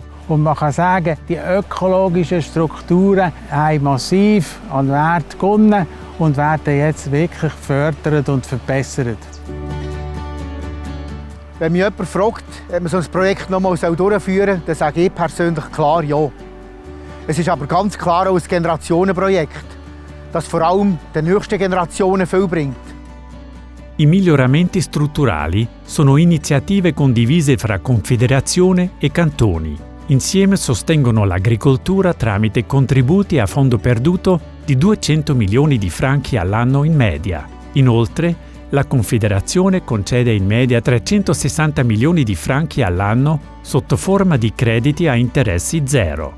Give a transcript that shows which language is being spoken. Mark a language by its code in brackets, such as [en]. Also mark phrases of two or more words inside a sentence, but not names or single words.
[de] Und man kann sagen, die ökologischen Strukturen haben massiv an Wert gewonnen und werden jetzt wirklich gefördert und verbessert. Wenn mich jemand fragt, ob man so ein Projekt noch mal durchführen soll, dann sage ich persönlich klar ja. Es ist aber ganz klar auch ein Generationenprojekt, das vor allem den nächsten Generationen viel bringt. [it] I miglioramenti strutturali sono iniziative condivise fra Confederazione e cantoni. Insieme sostengono l'agricoltura tramite contributi a fondo perduto di 200 milioni di franchi all'anno in media. Inoltre, la Confederazione concede in media 360 milioni di franchi all'anno sotto forma di crediti a interessi zero.